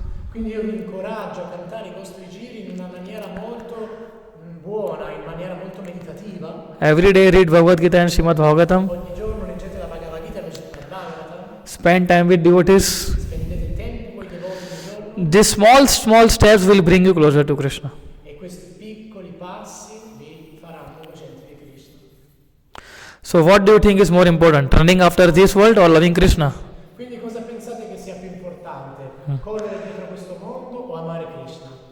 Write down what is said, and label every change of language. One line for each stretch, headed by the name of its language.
Italian: Quindi io vi incoraggio a cantare i vostri giri in una maniera molto buona, in maniera molto meditativa.
English: Every day read Bhagavad Gita and Srimad Bhagavatam.
Italian: Ogni giorno leggete la Bhagavad Gita e leggete il Bhagavatam.
English: Spend time with devotees.
Italian: Spendete tempo con i devoti ogni giorno.
English: These small steps will bring you closer to Krishna.
Italian: E questi piccoli passi vi faranno coscienti di Krishna.
English: So what do you think is more important, running after this world or loving Krishna?
Italian: Quindi cosa pensate che sia più importante? Correre dietro questo mondo o amare Krishna?